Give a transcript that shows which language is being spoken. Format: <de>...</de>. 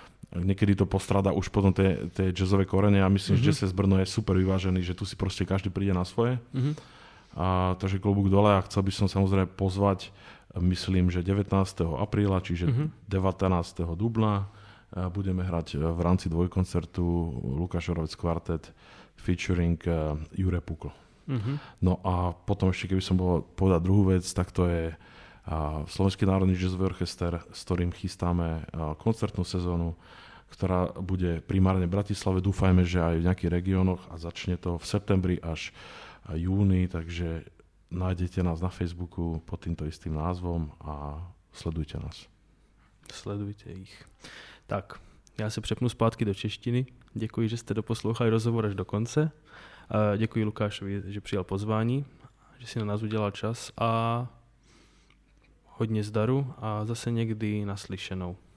<sk>Niekedy to postrada už potom tie jazzové korene a myslím, že Jazz Brno je super vyvážený, že tu si proste každý príde na svoje. Takže klobúk dole a chcel by som samozrejme pozvať, myslím, že 19. apríla, čiže 19. dubna budeme hrať v rámci dvojkoncertu Lukáš Oravec Quartet featuring Jure Pukl. No a potom ešte, keby som bol povedať druhú vec, tak to je Slovenský národný jazzový orchester, s ktorým chystáme koncertnú sezónu, ktorá bude primárne v Bratislave, dúfajme, že aj v nejakých regiónoch a začne to v septembri až júni, takže nájdete nás na Facebooku pod týmto istým názvom a sledujte nás. Sledujte ich.</sk> <cs>Tak, já se přepnu zpátky do češtiny. Děkuji, že jste doposlouchali rozhovor až do konce. Děkuji Lukášovi, že přijal pozvání, že si na nás udělal čas a hodně zdaru a zase někdy naslyšenou.</cs>